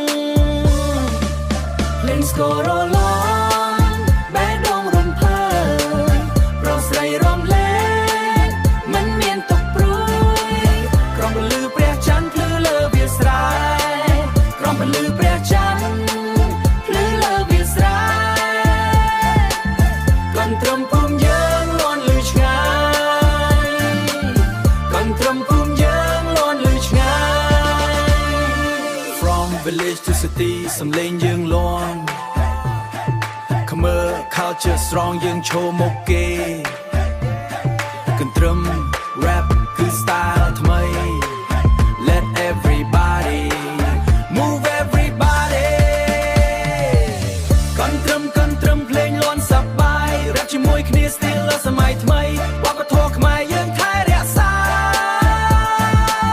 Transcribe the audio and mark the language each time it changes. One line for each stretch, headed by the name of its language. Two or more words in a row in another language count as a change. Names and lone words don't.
Khmer: ភ្លេងស្គរលាន់បេះដូងរំភើបប្រុសស្រីរំលែកមិនមានទុកព្រួយក្រោមពន្លឺព្រះច័ន្ទភ្លឺលើវាស្រែក្រោមពន្លឺព្រះច័ន្ទភ្លឺលើវាស្រែកន្ទ្រឹមភូមិយើងលាន់លឺឆ្ងាយកន្ទ្រឹមភូមិយើងលាន់លឺឆ្ងាយ
English: From village to city
Khmer: សំឡេងយើងលាន់ខ្មើ
English: culture strong
Khmer: យើងឈរមុខគេកន្ទ្រឹម rap គឺ style ថ្មី
English: Let everybody move everybody
Khmer: កន្ទ្រឹមភ្លេងលាន់សប្បាយ rap ជាមួយគ្នា still សម័យថ្មីវប្បធម៌ខ្មែរយើងថែរក្សា